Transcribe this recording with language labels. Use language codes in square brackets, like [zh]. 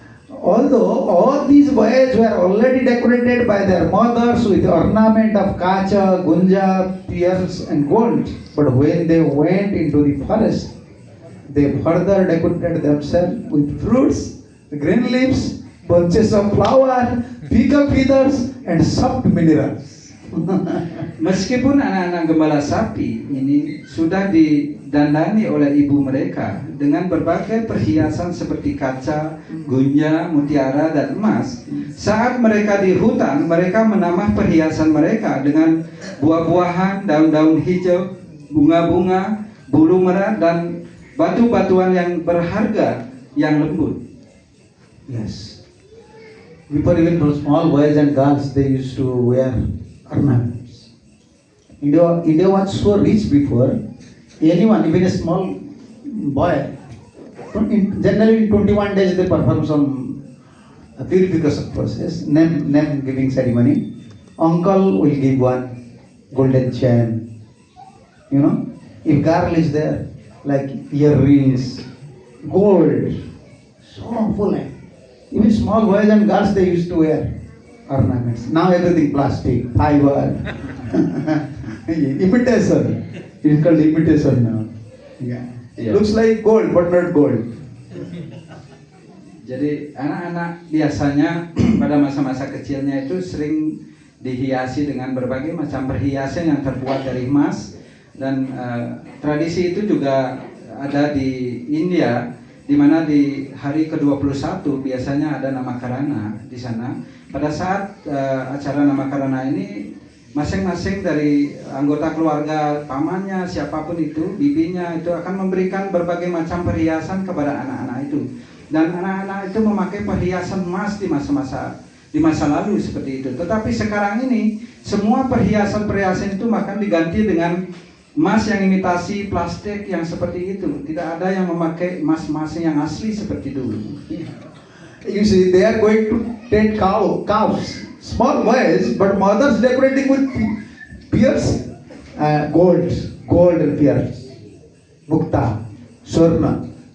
[en] Although all these boys were already decorated by their mothers with ornament of kacha, gunja, pearls and gold, but when they went into the forest, they further decorated themselves with fruits, green leaves, bunches of flower, peacock feathers and soft minerals. [id] Meskipun anak-anak gembala sapi ini sudah didandani oleh ibu mereka dengan berbagai perhiasan seperti kaca, gunja, mutiara, dan emas, saat mereka di hutan, mereka menambah perhiasan mereka dengan buah-buahan, daun-daun hijau, bunga-bunga, bulu merah, dan batu-batuan yang berharga yang lembut. [en] Yes. Before even for small boys and girls, they used to wear ornaments. India was so rich before. Anyone, even a small boy, generally in 21 days they perform some purification process, name giving ceremony. Uncle will give one golden chain. You know, if girl is there, like earrings, gold, so full. Even small boys and girls, they used to wear ornaments. Now everything plastic, fiber, imitation. It's called imitation now. Yeah. Yeah. Looks like gold, but not gold. [id] Jadi anak-anak biasanya pada masa-masa kecilnya itu sering dihiasi dengan berbagai macam perhiasan yang terbuat dari emas dan tradisi itu juga ada di India, di mana di hari ke-21 biasanya ada Namakarana di sana. Pada saat acara Namakarana ini, masing-masing dari anggota keluarga, pamannya, siapapun itu, bibinya itu akan memberikan berbagai macam perhiasan kepada anak-anak itu. Dan anak-anak itu memakai perhiasan emas di masa lalu seperti itu. Tetapi sekarang ini semua perhiasan-perhiasan itu akan diganti dengan emas yang imitasi plastik yang seperti itu. Tidak ada yang memakai emas-emas yang asli seperti dulu. [en] You see, they are going to tend cows, small boys, but mothers decorating with pearls, gold and pearls, mukta, swarna.